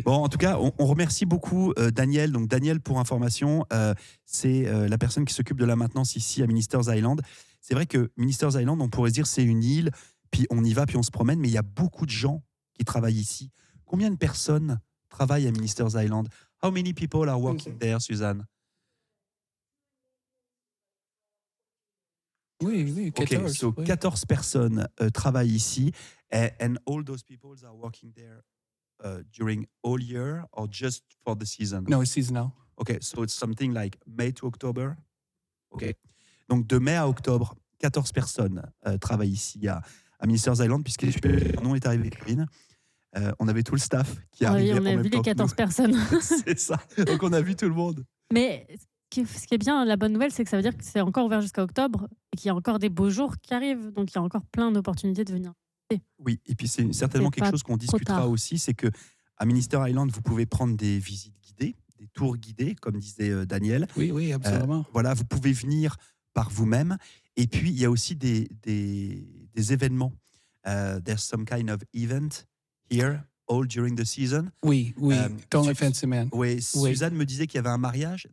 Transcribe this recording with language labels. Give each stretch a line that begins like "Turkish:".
French: Bon, en tout cas, on remercie beaucoup Daniel. Donc, Daniel, pour information, c'est la personne qui s'occupe de la maintenance ici à Minister's Island. C'est vrai que Minister's Island, on pourrait dire, c'est une île, puis on y va, puis on se promène, mais il y a beaucoup de gens qui travaillent ici. Combien de personnes travaillent à Minister's Island?
English: How many people are working there, Suzanne?
French: Oui, 14.
English: Okay, so
French: 14 personnes travaillent ici.
English: And all those people are working there during all year or just for the season? No, it's seasonal. Okay, so it's something like May to October. Okay.
French: Donc de mai à octobre, 14 personnes travaillent ici à Minister's Island, puisque le nom est arrivé, Corinne. On avait tout le staff qui arrivait. Oui, on a vu les 14 personnes. C'est ça. Donc, on a vu tout le monde. Mais ce qui est bien, la bonne nouvelle, c'est que ça veut dire que c'est encore ouvert jusqu'à octobre et qu'il y a encore des beaux jours qui arrivent. Donc, il y a encore plein d'opportunités de venir. Oui, et puis c'est certainement quelque chose qu'on discutera aussi, c'est que à Minister Island, vous pouvez prendre des visites guidées, des tours guidés, comme disait Daniel. Oui, oui, absolument. Voilà, vous pouvez venir par vous-même. Et puis, il y a aussi des événements.
English: There's some kind of event here all during the season.
French: Oui, oui, dans la fin de semaine. Oui, Suzanne me disait qu'il y avait un mariage.